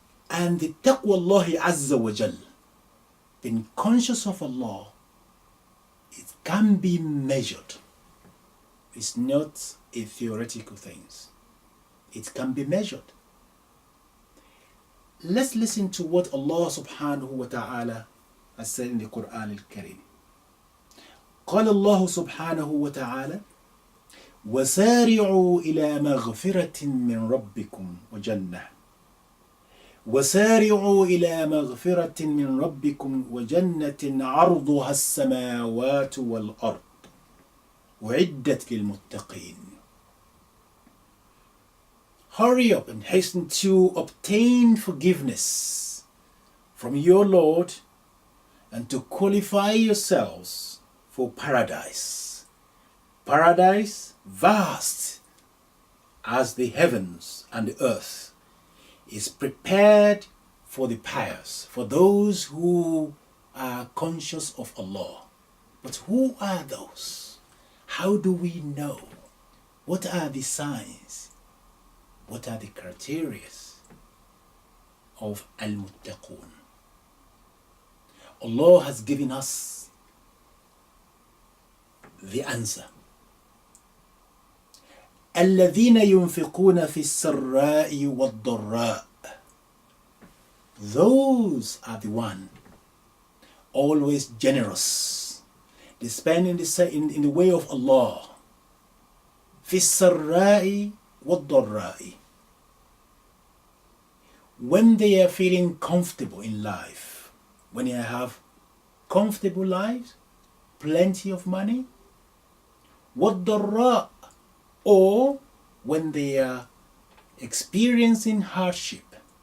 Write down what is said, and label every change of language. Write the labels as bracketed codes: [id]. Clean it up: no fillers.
[en] And the taqwa Allah azza wa jal, being conscious of Allah, it can be measured. It's not a theoretical thing. It can be measured. Let's listen to what Allah subhanahu wa ta'ala has said in the Quran al-Karim. [ar] قال الله سبحانه وتعالى وسارعوا إلى مغفرة من ربكم وجنة وسارعوا إلى مغفرة من ربكم وجنة عرضها السماوات والأرض أعدت للمتقين. [en] Hurry up and hasten to obtain forgiveness from your Lord and to qualify yourselves for paradise. Paradise, vast as the heavens and the earth, is prepared for the pious, for those who are conscious of Allah. But who are those? How do we know? What are the signs? What are the criteria of al-muttaqun? Allah has given us the answer. [ar] الذين ينفقون في السراء والضراء. [en] Those are the one always generous. They spend in the way of Allah. [ar] في السراء والضراء. [en] When they are feeling comfortable in life, when they have comfortable lives, plenty of money, والضراء, or when they are experiencing hardship.